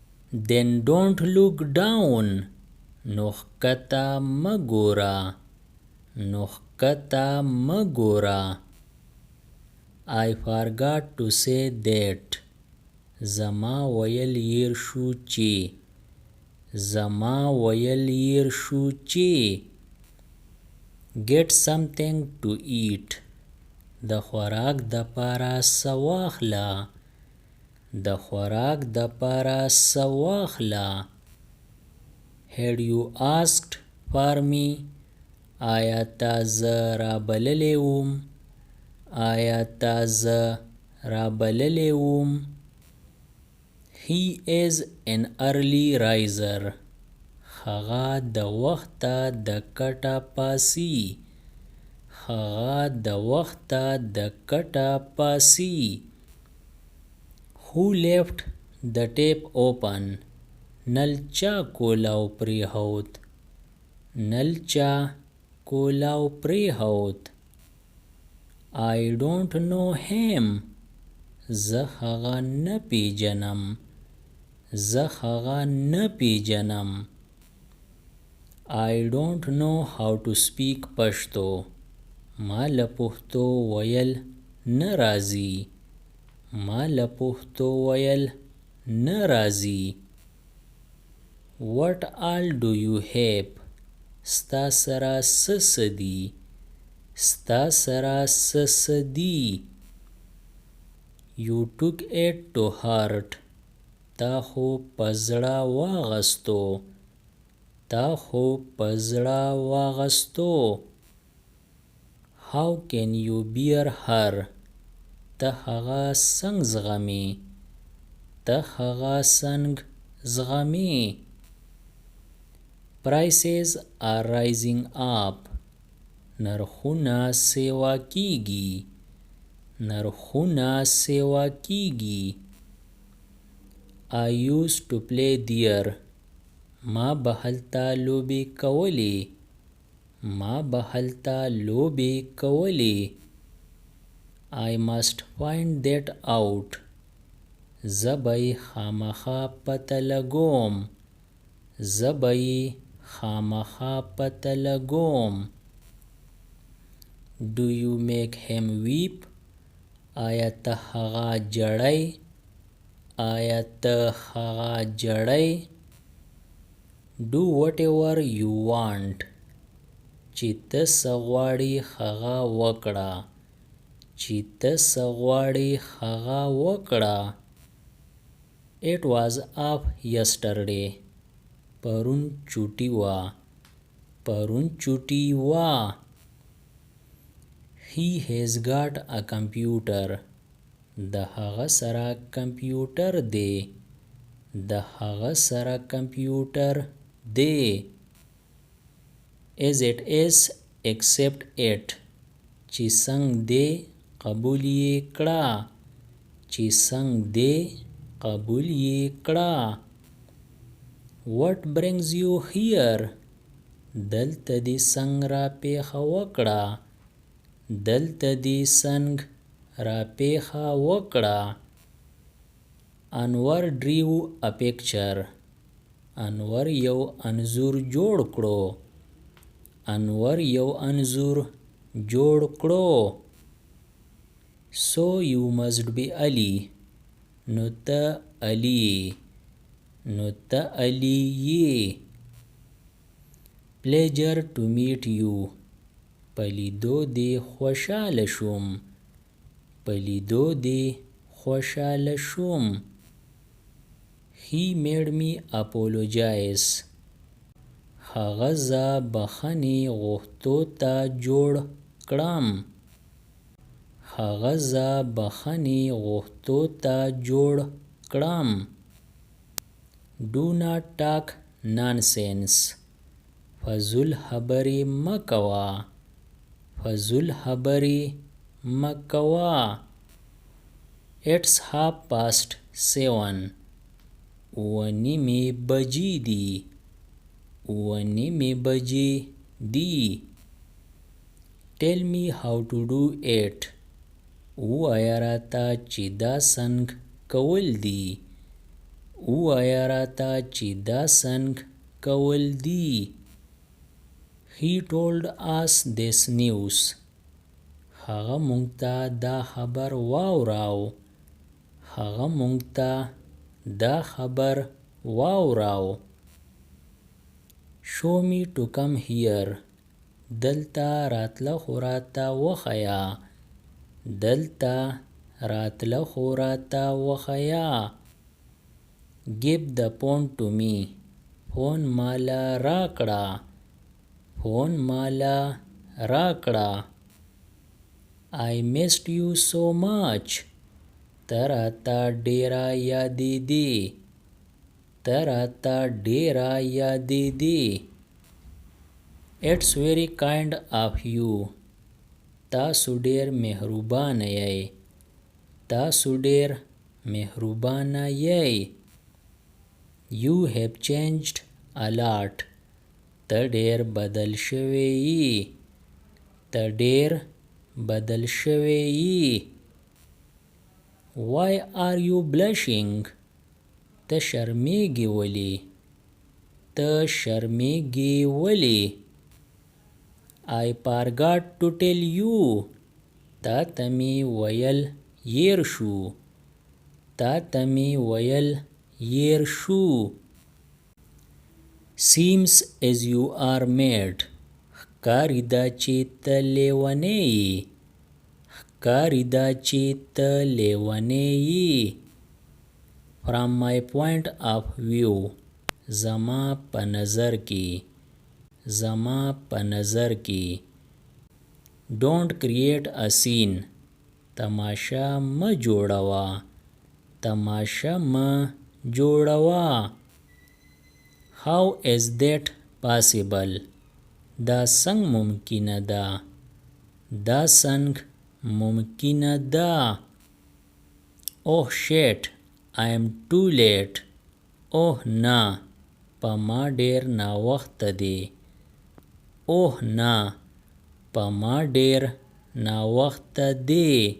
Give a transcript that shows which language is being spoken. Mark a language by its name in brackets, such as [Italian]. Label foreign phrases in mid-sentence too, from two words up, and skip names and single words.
[English] Then don't look down. [Pashto] ښکته مه ګوره. ښکته مه ګوره. [English] I forgot to say that. [Pashto] Zama ویل ير شو چې. زما ویل ير شو چې. [English] Get something to eat. [Pashto] د خوراک د پاره سواخلا. د خوراک د پاره سواخلا. [English] Had you asked for me? [Pashto] آیا تا زه را بللی وم؟ آیا تا زه را بللی وم؟ [English] He is an early riser. [Pashto] هغه د وخته د کټه پاسی. هغه د وخته د کټه پاسی. [English] Who left the tap open? [Pashto] نل چا کولاو پریښود. نل چا کولاو پریښود. [English] I don't know him. [Pashto] زه هغه نه پیژنم. زه هغه نه پیژنم. [English] I don't know how to speak Pashto. [Pashto] ما له پښتو ویل نه راځي. ما له پښتو ویل نه راځي. [English] What all do you have? [Pashto] ستا سره څه څه دي؟ ستا سره څه څه دي؟ [English] You took it to heart. [Pashto] تا خو په زړه واغستو. تا خو په زړه واغستو. [English] How can you bear her? [Pashto] ته هغه څنګه زغمې. ته هغه څنګه زغمې. [English] Prices are rising up. [Pashto] نرخونه سیوا کیږي. نرخونه سیوا کیږي. [English] I used to play there. [Pashto] ما به هلته لوبې کولې. ما به هلته لوبې کولې. [English] I must find that out. [Pashto] زه به یې خامخا پته لګوم. زه به یې خامخا پته لګوم. [English] Do you make him weep? [Pashto] آیا ته هغه جړی؟ آیا ته هغه جړی؟ [English] Do whatever you want. [Pashto] چې ته څه غواړې هغه وکړه. چې ته څه غواړې هغه وکړه. [English] It was off yesterday. [Pashto] پرون چوټي وه. پرون چوټي وه. [English] He has got a computer. [Pashto] د هغه سره کمپیوټر دی. د هغه سره کمپیوټر دی. [English] As it is, accept it. [Pashto] چې څنګه دی قبول یې کړه. چې څنګه دی قبول یې کړه. [English] What brings you here? [Pashto] دلته دې څنګه را پیښه وکړه. دلته دې څنګه را پیښه وکړه. [English] انور drew a picture. [Pashto] انور یو انځور جوړ کړو. انور یو انځور جوړ کړو. [English] So you must be Ali. [Pashto] نو ته علی. نو ته علی یې. [English] Pleasure to meet you. [Pashto] په لیدو دې خوشحاله شوم. په لیدو دې خوشحاله شوم. [English] He made me apologize. [Pashto] هغه زه بخښنې غوښتو ته جوړ کړم. هغه زه بخښنې غوښتو ته جوړ کړم. [English] Do not talk nonsense. [Pashto] فضول خبرې مه کوه. فضول خبرې مه کوه. [English] It's 7:30. [Pashto] اوه نیمې بجې دي. اوه نیمې بجې دي. [English] Tell me how to do it. [Pashto] ووایه راته چې دا څنګه کول دي. ووایه راته چې دا څنګه کول دي. [English] He told us this news. [Pashto] هغه مونږ ته دا خبر واوراو. هغه مونږ ته دا خبر واوراو. [English] Show me to come here. [Pashto] دلته راتله خو راته وښیه. دلته راتله خو راته وښیه. [English] Give the phone to me. [Pashto] فون ماله راکړه. فون ماله راکړه. [English] I missed you so much. [Pashto] ته راته ډېره یادېدې. ته راته ډېره یادېدې. [English] It's very kind of you. [Pashto] تاسو ډېر مهربانه یئ. تاسو ډېر مهربانه یئ. [English] You have changed a lot. [Pashto] ته ډېر بدل شوی یې. ته ډېر بدل شوی یې. [English] Why are you blushing? [Pashto] ته شرمېږې ولې. ته شرمېږې ولې. [English] I forgot to tell you. [Pashto] تا ته مې ویل هېر شو. تا ته مې ویل هېر شو. [English] Seems as you are mad. [Pashto] ښکاري ده چې ته لیونی یې. ښکاري ده چې ته لیونی یې. [English] From my point of view. [Pashto] زما په نظر کې. زما په نظر کې. [English] Don't create a scene. [Pashto] تماشه مه جوړوه. تماشه مه جوړوه. [English] How is that possible? [Pashto] دا څنګه ممکنه ده. دا څنګه ممکنه ده. [English] Oh shit, I am too late. [Pashto] اوه نه په ما ډېر ناوخته دی. اوه نه په ما ډېر ناوخته دی.